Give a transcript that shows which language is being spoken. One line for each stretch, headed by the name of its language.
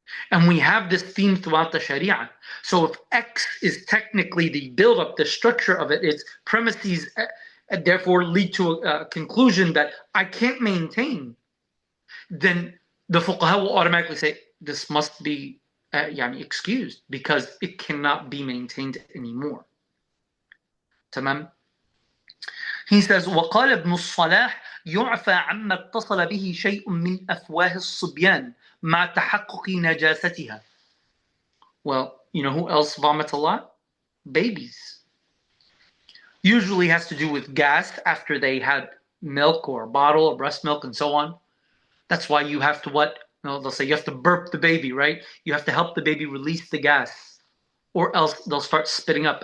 English: And we have this theme throughout the Sharia. So if X is technically the build-up, the structure of it, its premises, therefore lead to a conclusion that I can't maintain, then the fuqaha will automatically say, this must be excused because it cannot be maintained anymore. Tamam?
Arabic: He says, وقال ابن الصلاح يعفى عما اتصل به شيء من أفواه الصبيان مع تحقق نجاستها.
English: Well, you know who else vomits a lot? Babies. Usually has to do with gas after they had milk or a bottle or breast milk and so on. That's why you have to they'll say you have to burp the baby, right? You have to help the baby release the gas, or else they'll start spitting up.